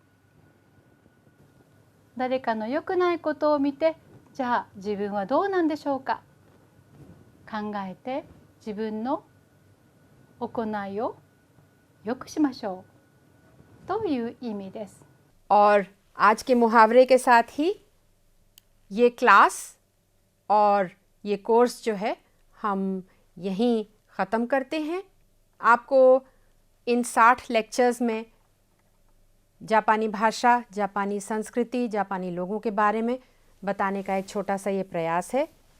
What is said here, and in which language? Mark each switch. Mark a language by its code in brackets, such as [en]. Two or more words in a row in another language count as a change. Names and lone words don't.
[ja] 誰かの良くないことを見て、じゃあ自分はどうなんでしょうか。考えて自分の行いを良くしましょうという意味です。 [hi] और आज के मुहावरे के साथ ही ये क्लास और ये कोर्स जो है हम यहीं ख़त्म करते हैं। आपको इन 60 लेक्चर्स में जापानी भाषा, जापानी संस्कृति, जापानी लोगों के बारे में बताने का एक छोटा सा ये प्रयास है।